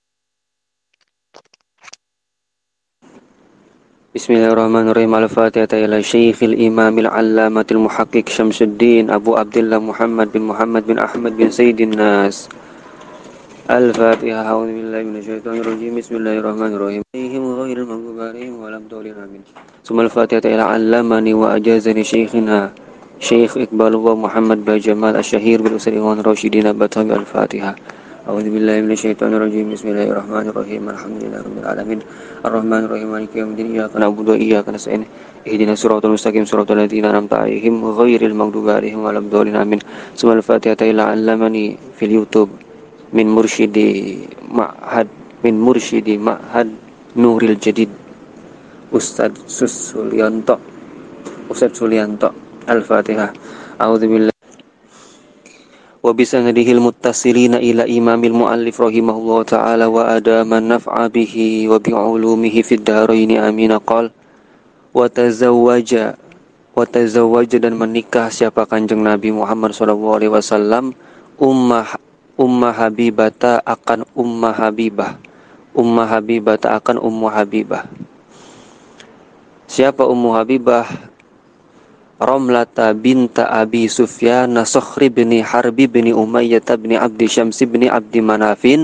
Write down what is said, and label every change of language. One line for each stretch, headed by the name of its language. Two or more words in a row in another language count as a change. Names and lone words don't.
Arabic: بسم الله الرحمن الرحيم. الفاتحة إلى الشيخ الإمام العلامة المحقق شمس الدين أبو عبد الله محمد بن أحمد بن سيد الناس. الفاتحة. أعوذ بالله من الشيطان الرجيم. بسم الله الرحمن الرحيم. عليهم غير المغضوب عليهم ولا الضالين. آمين. ثم الفاتحة إلى من علمني وأجازني شيخنا الشيخ إقبال الله محمد بن جمال الشهير بالعسري ورشيدين بتاوي. الفاتحة. أعوذ بالله من الشيطان الرجيم. بسم الله الرحمن الرحيم. الحمد لله رب العالمين. الرحمن الرحيم. مالك يوم الدين. إياك نعبد وإياك نستعين. اهدنا الصراط المستقيم صراط الذين أنعمت عليهم غير المغضوب عليهم ولا الضالين. آمين. ثم الفاتحة إلى من علمني في YouTube من مرشد معهد نور الجديد أستاذ سوليانتو. الفاتحة. أعوذ بالله وبسنده المتصلين إلى الإمام المؤلف رحمه الله تعالى وأدام النفع به وبعلومه في الدارين آمين. قال وتزوج
Indonesian: dan menikah siapa Kanjeng Nabi Muhammad
Arabic: صلى الله عليه وسلم
Indonesian: Ummah Habibata akan Ummah Habibah. Siapa Ummu Habibah? Ramlata binta Abi Sufyan Sokhri bin Harbi bin Umayyah bin Abdi Syamsi bin Abdi Manafin.